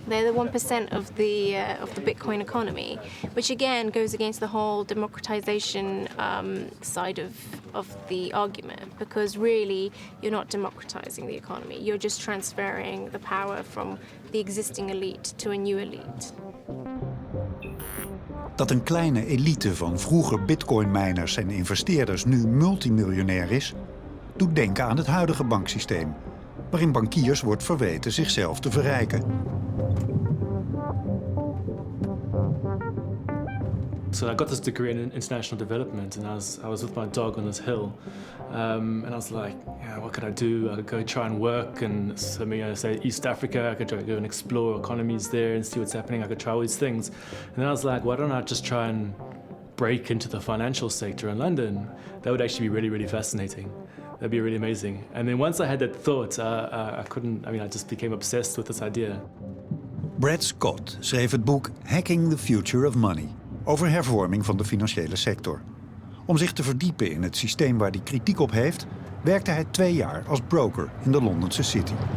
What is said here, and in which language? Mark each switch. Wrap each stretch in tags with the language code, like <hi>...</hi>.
<en>They're the 1% of the Bitcoin economy, which again goes against the whole democratization side of the argument, because really you're not democratizing the economy. You're just transferring the power from the existing elite to a new elite.</en> <nl>Dat een kleine elite van vroeger bitcoinminers en investeerders nu multimiljonair is, doet denken aan het huidige banksysteem, waarin bankiers wordt verweten zichzelf te verrijken.</nl> <en>So I got this degree in international development, and I was with my dog on this hill, and I was like, yeah, what could I do? I could go try and work, and say East Africa. I could try to go and explore economies there and see what's happening. I could try all these things, and then I was like, why don't I just try and break into the financial sector in London? That would actually be really, really fascinating. That'd be really amazing. And then once I had that thought, I just became obsessed with this idea.</en> <nl>Brad Scott schreef het boek Hacking the Future of Money over hervorming van de financiële sector. Om zich te verdiepen in het systeem waar hij kritiek op heeft, werkte hij 2 jaar als broker in de Londense City.</nl>